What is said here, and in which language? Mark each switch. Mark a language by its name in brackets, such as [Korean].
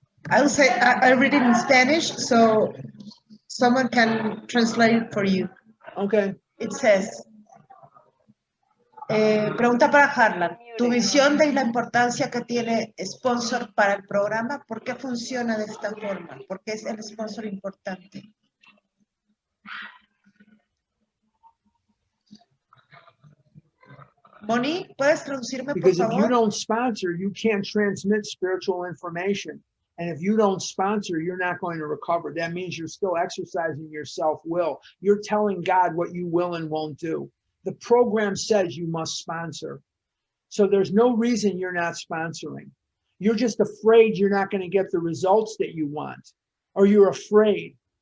[English] I'll say, I read it in Spanish, so someone can translate it for you. Okay. It says, [Spanish] pregunta para Harlan, tu visión de la importancia que tiene sponsor para el programa, ¿por qué funciona de esta forma? ¿Por qué es el sponsor importante? Moni, ¿puedes traducirme, por [English] Because if you [Spanish] favor? [English] don't sponsor, you can't transmit spiritual information. And if you don't sponsor, you're not going to recover. That means you're still exercising your self-will. You're telling God what you will and won't do. The program says you must sponsor. So there's no reason you're not sponsoring. You're just afraid you're not going to get the results that you want, or you're afraid.